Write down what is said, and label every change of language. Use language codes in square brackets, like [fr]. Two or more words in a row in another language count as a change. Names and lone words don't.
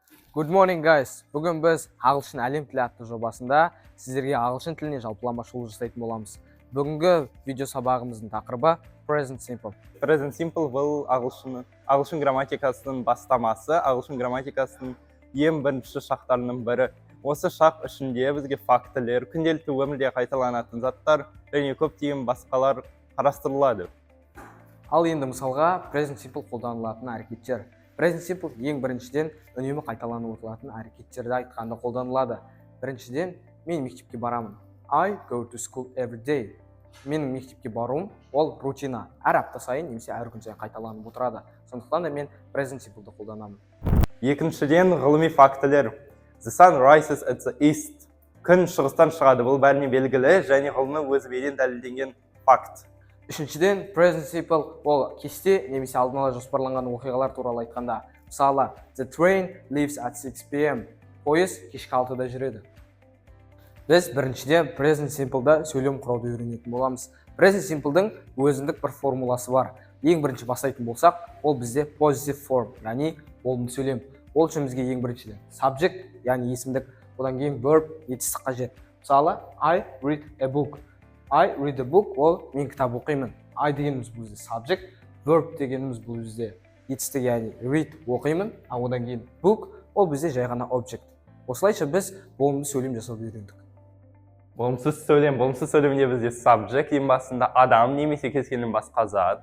[en] Good morning guys. [kk] Бүгін біз ағылшын әлем тілі атты жобасында сіздерге ағылшын тіліне жалпылама шолу жасайтын боламыз. Бүгінгі видео сабағымыздың тақырыбы [en] Present Simple. Present Simple [kk] бұл ағылшын грамматикасының бастамасы, ағылшын грамматикасының ең бірінші шақтарының бірі. Осы шақ ішінде бізге фактілер, күнделікті өмірде қайталанатын заттар және көптеген басқалар қарастырылады. Ал енді мысалға [en] Present Simple [kk] қолданылатын әрекеттер. [en] Present Simple [kk] ең біріншіден үнемі қайталанып отыратын әрекеттерді айтқанда қолданылады. Біріншіден, мен мектепке барамын. [en] I go to school every day. [kk] Менің мектепке баруым ол рутина. Әр апта сайын немесе әр күн сайын қайталанып отырады. Сондықтан да мен [en] Present Simple'ды [kk] қолданамын. Екіншіден, ғылыми фактілер. [en] The sun rises at the east. [kk] Күн шығыстан шығады. Бұл бәріне белгілі және ғылымның өзімен дәлелденген факт. Үшіншіден, [en] Present Simple [kk] ол кесте немесе алдын ала жоспарланған оқиғалар туралы айтқанда. Мысалы, [en] The train leaves at 6 p.m. [kk] Пойыз кешкі 6-да жүреді. Біз біріншіден [en] Present Simple'да [kk] сөйлем құрауды үйренетін боламыз. [en] Present Simple'дың [kk] өзіндік бір формуласы бар. Ең бірінші бастайтын болсақ, ол бізде [en] positive form, [kk] яғни болымды сөйлем. Ол үшін бізге ең біріншіден subject, яғни есімдік, одан кейін verb, етістік қажет. Мысалы, [en] I read a book. I read a book, [kk] ол мен кітап оқимын. I дегеніміз бұл бізде [en] subject, verb [kk] дегеніміз бұл бізде етістік, яғни read оқимын, ал одан кейін book, ол бізде жай ғана object. Осылайша біз болымды сөйлем жасауды үйрендік. Болымсыз сөйлемде бізде subject ең басында адам немесе кез келген басқа зат.